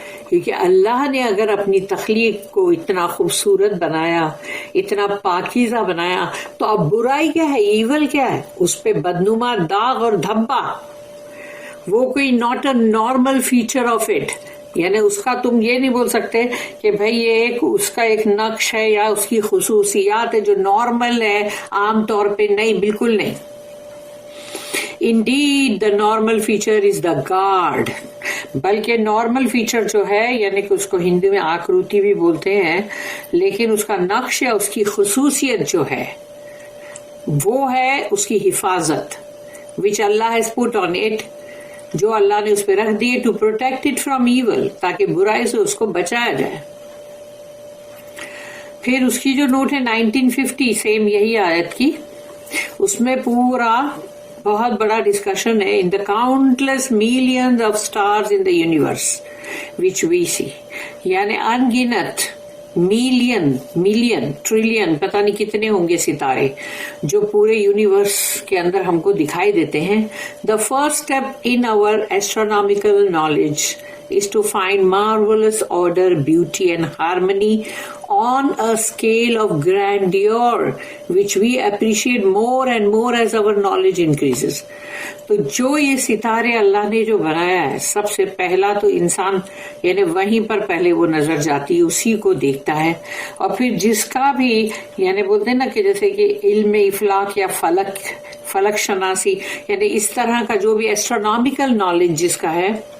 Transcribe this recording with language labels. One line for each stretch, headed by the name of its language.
Urdu: کیونکہ اللہ نے اگر اپنی تخلیق کو اتنا خوبصورت بنایا, اتنا پاکیزہ بنایا, تو اب برائی کیا ہے, ایول کیا ہے, اس پہ بدنما داغ اور دھبا. وہ کوئی
English: not a normal feature of it
Urdu: یعنی اس کا تم یہ نہیں بول سکتے کہ بھئی یہ ایک اس کا ایک نقش ہے یا اس کی خصوصیات ہے جو نارمل ہے عام طور پہ. نہیں, بالکل نہیں.
English: Indeed the normal feature is the guard.
Urdu: بلکہ نارمل فیچر جو ہے یعنی کہ اس کو ہندی میں آکروتی بھی بولتے ہیں, لیکن اس کا نقش یا اس کی خصوصیت جو ہے وہ ہے اس کی حفاظت.
English: which Allah has put on it,
Urdu: جو اللہ نے اس پہ رکھ دیے,
English: to protect it from evil,
Urdu: تاکہ برائی سے اس کو بچایا جائے. پھر اس کی جو نوٹ ہے 1950 سیم یہی آیت کی, اس میں پورا بہت بڑا ڈسکشن ہے.
English: in the countless millions of stars in the universe which we see,
Urdu: یعنی ان گنت ملین ٹریلین پتہ نہیں کتنے ہوں گے ستارے جو پورے یونیورس کے اندر ہم کو دکھائی دیتے ہیں.
English: The first step in our astronomical knowledge is to find marvelous order, beauty and harmony on a scale of grandeur which we appreciate more and more as our knowledge increases.
Urdu: تو جو یہ ستارے اللہ نے جو بنایا ہے، سب سے پہلا تو انسان یعنی وہیں پر پہلے وہ نظر جاتی ہے، اسی کو دیکھتا ہے. اور پھر جس کا بھی یعنی بولتے ہیں نا کہ جیسے کہ علم افلاک یا فلک شناسی، یعنی اس طرح کا جو بھی ایسٹرونامیکل نالج جس کا ہے،